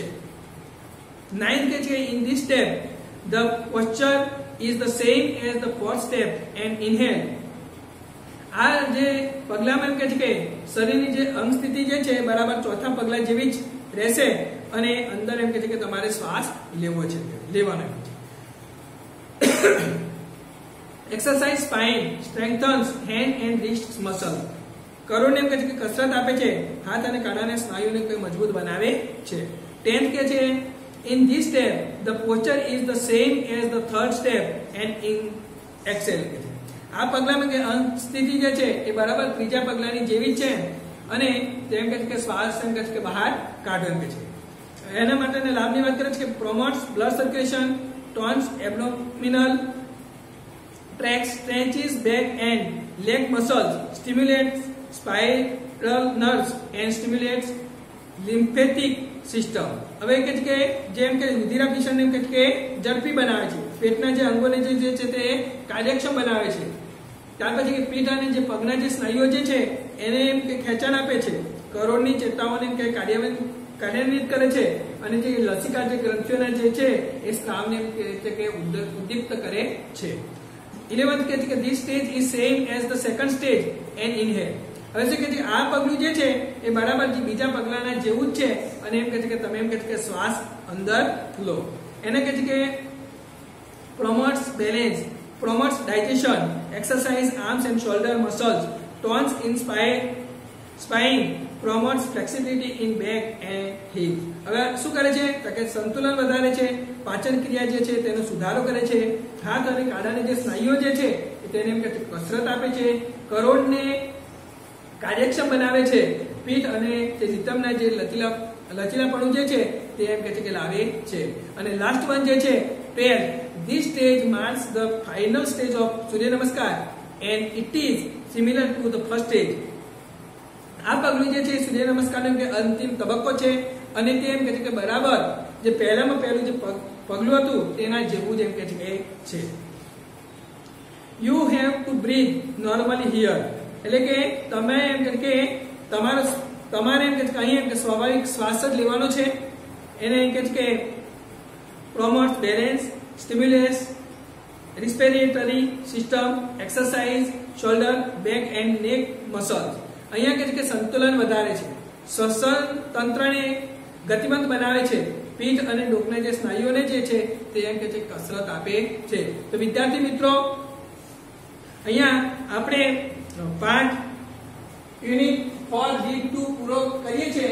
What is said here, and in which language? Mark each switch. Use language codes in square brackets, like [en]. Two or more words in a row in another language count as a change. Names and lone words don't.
[en] 9th [gu] કે છે [en] in this step the posture is the same as the fourth step and inhale. [gu] આ જે પગલામાં એમ કે છે કે શરીરની જે અંગ સ્થિતિ જે છે બરાબર ચોથા પગલા જેવી જ રહેશે અને અંદર એમ કે છે કે તમારે શ્વાસ લેવાનો છે. [en] Exercise spine strengthens hand and wrist muscle. [gu] કરોડને એમ કે છે કે કસરત આપે છે, હાથ અને કાડાના સ્નાયુને મજબૂત બનાવે છે. [en] 10th [gu] કે છે [en] in this step the posture is the same as the third step and in exhale. [gu] આ પગલામાં કે અંગ સ્થિતિ જે છે એ બરાબર ત્રીજા પગલાની જેવી છે અને તેમ કે શ્વાસ એમ કે બહાર કાઢો એમ કે છે. એના માટેના લાભની વાત કરે છે કે [en] promotes blood circulation, tones abdominal tracts, stretches back and leg muscles, stimulates spiral nerves and stimulates lymphatic system. [gu] હવે કે છે કે જેમ કે રુધિરાભિસરણ એમ કે ઝડપી બનાવે છે, પેટના જે અંગોને જે છે તે કાર્યક્ષમ બનાવે છે. ત્યાર પછી કે પીઠ અને જે પગના જે સ્નાયુઓ જે છે એને એમ કે ખેંચાણ આપે છે, કરોડની ચેતાઓને એમ કે કાર્યાન્વિત કરે છે અને જે લસિકા જે ગ્રંથિઓના જે છે એ સ્રાવને એમ કે ઉદ્દીપ્ત કરે છે. [en] 11th [gu] કે છે કે [en] this stage is same as the second stage and inhale. [gu] હવે શું કે છે આ પગલું જે છે એ બરાબર બીજા પગલાના જેવું જ છે અને એમ કે છે કે તમે એમ કે શ્વાસ અંદર લો. એને કે છે કે [en] promotes balance, promotes digestion, exercise arms and shoulder muscles, tones in spine, promotes flexibility in back and hips. [gu] હવે શું કરે છે તો કે સંતુલન વધારે છે, પાચન ક્રિયા જે છે તેનો સુધારો કરે છે, હાથ અને કાડાના જે સ્નાયુઓ જે છે તેને એમ કે કસરત આપે છે, કરોડને કાર્યક્ષમ બનાવે છે, પીઠ અને જે નિતંબના જે લચીલાપણું જે છે તે એમ કે છે કે લાવે છે. અને [en] last one [gu] જે છે 12, [en] this stage marks the final stage of સૂર્ય નમસ્કાર and it is similar to the first stage. [gu] આ પગલું જે છે સૂર્ય નમસ્કારનો કે અંતિમ તબક્કો છે અને તે એમ કે છે કે બરાબર જે પહેલામાં પહેલું જે પગલું હતું તેના જેવું જ એમ કે છે. [en] You have to breathe normally here. [gu] એટલે કે તમે એમ કે તમારે એમ કે અહીં એમ કે સ્વાભાવિક શ્વાસ જ લેવાનો છે. એને એમ કે [en] promotes balance, stimulates respiratory system, exercise shoulder, back and neck muscles. [gu] અહીંયા કે સંતુલન વધારે છે, શ્વસન તંત્રને ગતિમંત બનાવે છે, પીઠ અને ડોકના જે સ્નાયુઓને જે છે તે એમ કે કસરત આપે છે. તો વિદ્યાર્થી મિત્રો અહીંયા આપણે પાઠ યુનિટ 4G2 પૂરો કરીએ છીએ.